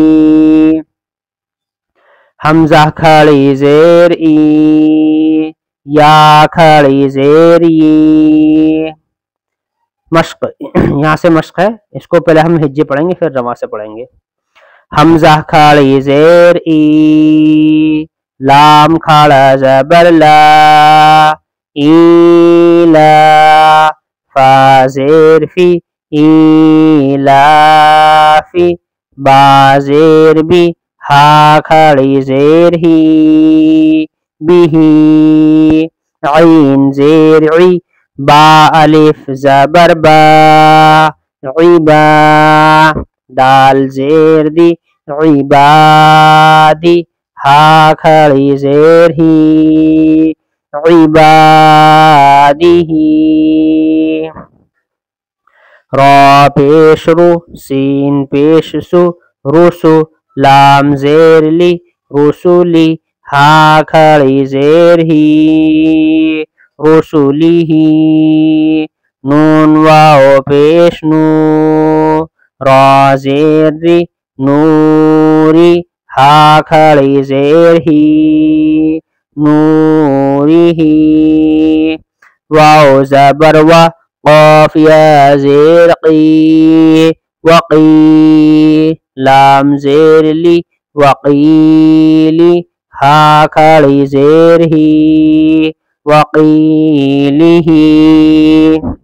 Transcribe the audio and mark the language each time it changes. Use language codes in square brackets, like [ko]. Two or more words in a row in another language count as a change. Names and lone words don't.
[ur] حمزہ کھڑی زیر ای یا کھڑی زیر ی مشق یہاں سے مشق ہے اس کو پہلے ہم ہجے پڑھیں گے پھر رواں سے پڑھیں گے حمزہ کھڑی زیر ای لام کھڑا زبر لا ایلا فا زیر فی ایلافی با زیر بی ہا کھڑی زیر ہی بھی عین زیر عی با الف زبر با عبا دال زیر دی عبادی ہا کھڑی زیر ہی عبادی را پیش رو سین پیش سو رسو لام زیر لی رسولی ہا کھڑی زیر ہی رسولی ہی نون واو پیش نو را زیر ری نوری ہا کھڑی زیر ہی نوری ہی واو زبر وا قاف یا زیر قی وقی لام زیر لی وقیلی ہا کھڑی زیر ہی وقیلی ہی